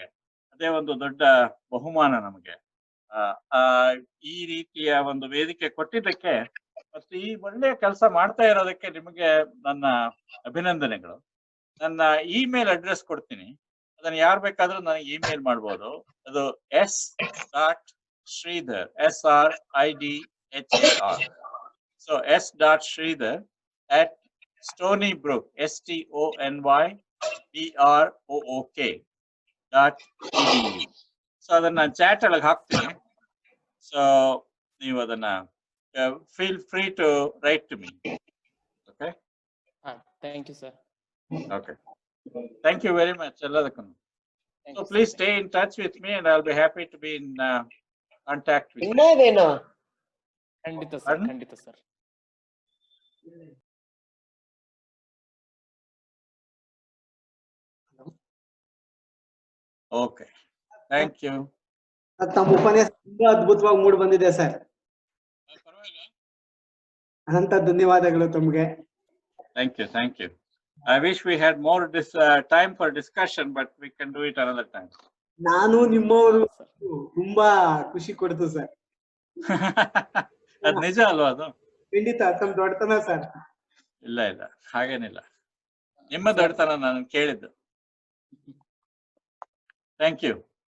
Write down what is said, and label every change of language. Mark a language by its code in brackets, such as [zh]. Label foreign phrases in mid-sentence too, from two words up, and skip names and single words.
[kn] ಅದೇ ಒಂದು ದೊಡ್ಡ ಬಹುಮಾನ ನಮ್ಗೆ. ಈ ರೀತಿಯ ಒಂದು ವೇದಿಕೆ ಕೊಟ್ಟಿದ್ದಕ್ಕೆ ಮತ್ತು ಈ ಒಳ್ಳೆಯ ಕೆಲಸ ಮಾಡ್ತಾ ಇರೋದಕ್ಕೆ ನಿಮಗೆ ನನ್ನ ಅಭಿನಂದನೆಗಳು. ನನ್ನ ಇಮೇಲ್ ಅಡ್ರೆಸ್ ಕೊಡ್ತೀನಿ, ಅದನ್ನ ಯಾರು ಬೇಕಾದ್ರೂ ನನಗೆ ಇಮೇಲ್ ಮಾಡ್ಬೋದು. ಅದು s.sridhar SRIDHAR. [en] So s.sridhar@stonybrook STONYBROOK.edu. [kn] ಸೊ ಅದನ್ನ ಚಾಟ್ ಒಳಗೆ ಹಾಕ್ತೀನಿ. ಸೊ ನೀವು ಅದನ್ನ [en] feel free to write to me. ಓಕೆ, thank you sir. okay, thank you very much ಎಲ್ಲದಕ್ಕೂ. So please stay in touch with me and I'll be happy to be in contact with you. [kn] ಖಂಡಿತ ಸರ್, ಖಂಡಿತ ಸರ್. [en] okay, thank you. [kn] ತಮ್ಮ ಉಪನ್ಯಾಸ ತುಂಬಾ ಅದ್ಭುತವಾಗಿ ಮೂಡಿ ಬಂದಿದೆ ಸರ್. ಅನಂತ ಧನ್ಯವಾದಗಳು ತಮಗೆ. [en] Thank you. I wish we had more time for discussion, but we can do it another time. [kn] ನಾನು ನಿಮ್ಮವರು ತುಂಬಾ ಖುಷಿ ಕೊಡ್ತು ಸರ್. ಅದ್ ನಿಜ ಅಲ್ವಾ? ಅದು ಖಂಡಿತ ತಮ್ಮ ದೊಡ್ಡತನ ಸರ್. ಇಲ್ಲ ಹಾಗೇನಿಲ್ಲ, ನಿಮ್ಮ ದೊಡ್ಡತನ ನಾನು ಕೇಳಿದ್ದು. [en] thank you.